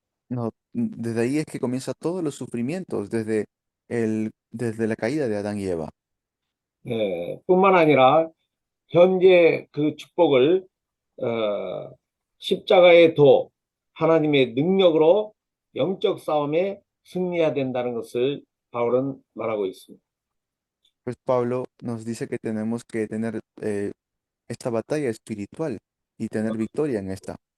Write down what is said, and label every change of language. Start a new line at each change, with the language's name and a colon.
Spanish: No, desde ahí es que comienza todos los sufrimientos, desde la caída de Adán y Eva.
Korean: 뿐만 아니라 현재 그 축복을 십자가의 도, 하나님의 능력으로 영적 싸움에 승리해야 된다는 것을 바울은 말하고 있습니다.
Spanish: Pues Pablo nos dice que tenemos que tener esta batalla espiritual y tener victoria en esta.